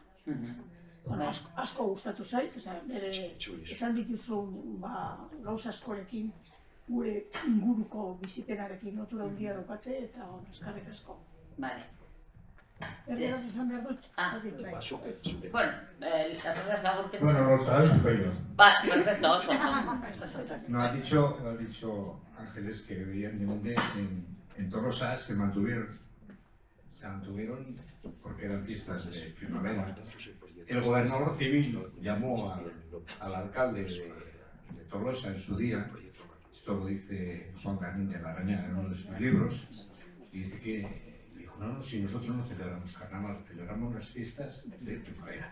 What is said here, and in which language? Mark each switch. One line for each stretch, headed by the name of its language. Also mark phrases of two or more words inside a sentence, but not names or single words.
Basque: Asko gustatu zait, esan dituzun gauza askorekin, gure inguruko bizipenarekin lotura handia daukate, eta eskerrik asko.
Spanish: Vale.
Basque: Erderaz esan behar dut? Bueno, ¿erderaz agurpetzen?
Spanish: Bueno, lo traduzco yo. Perfecto, oso. No, ha dicho Ángeles que evidentemente en Tolosa se mantuvieron porque eran fiestas de primavera. El gobernador civil llamó al alcalde de Tolosa en su día, esto lo dice Juan Carmín de Larrañaga en uno de sus libros, y dice que dijo, no, si nosotros no celebramos carnaval, celebramos las fiestas de primavera.